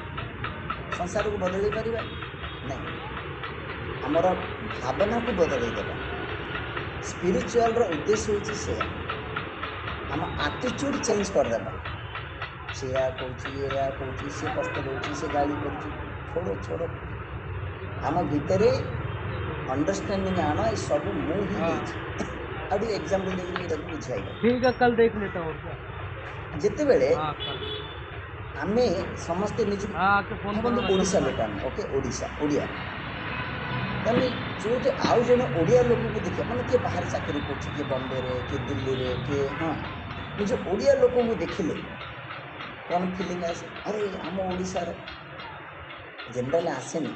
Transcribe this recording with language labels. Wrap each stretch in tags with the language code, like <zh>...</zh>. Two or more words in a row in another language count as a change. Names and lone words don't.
<or>ସଂସାରକୁ ବଦଳେଇ ପାରିବା ନାଇଁ, ଆମର ଭାବନାକୁ ବଦଳେଇ ଦେବା। ସ୍ପିରିଚୁଆଲର ଉଦ୍ଦେଶ୍ୟ ହେଉଛି ସେୟା, ଆମ</or> <en>attitude change</en> <or>କରିଦେବା। ସେ ଏହା କହୁଛି, ଏହା କହୁଛି, ସେ କଷ୍ଟ ଦେଉଛି, ସେ ଗାଳି କରୁଛି, ଛୋଡ଼। ଆମ ଭିତରେ</or> <hi>अंडरस्टैंडिंग आना, ये सब मुँह ही हाँ</hi> <or>ହେଇଛି। ଆଉ ଟିକେ एग्जांपल ଦେଇକିରି ଏଇଟାକୁ ବୁଝାଇବା।</or> <hi>ठीक है, कल देख लेता हूँ और क्या।</hi> <or>ଯେତେବେଳେ</or> <hi>हाँ कल।</hi> <or>ଆମେ ସମସ୍ତେ ନିଜକୁ</or> <hi>हाँ आके फोन करो</hi> <or>ଭାବନ୍ତୁ,</or> <hi>ना, कल</hi> <or>ଓଡ଼ିଶା</or> <hi>बात</hi> <or>ଲୋକ ଆମେ,</or> <hi>करते</hi> <or>ଓକେ, ଓଡ଼ିଶା, ଓଡ଼ିଆ। ଆମେ ଯୋଉଠି ଆଉ ଜଣେ ଓଡ଼ିଆ ଲୋକକୁ ଦେଖିବା, ମାନେ କିଏ ବାହାରେ ଚାକିରି କରୁଛି, କିଏ ବମ୍ବେରେ, କିଏ ଦିଲ୍ଲୀରେ, କିଏ ନିଜ ଓଡ଼ିଆ ଲୋକଙ୍କୁ ଦେଖିଲେ କ'ଣ ଫିଲିଂ ଆସେ? ଆରେ ଆମ ଓଡ଼ିଶାର ଜେନେରାଲି ଆସେନି।</or>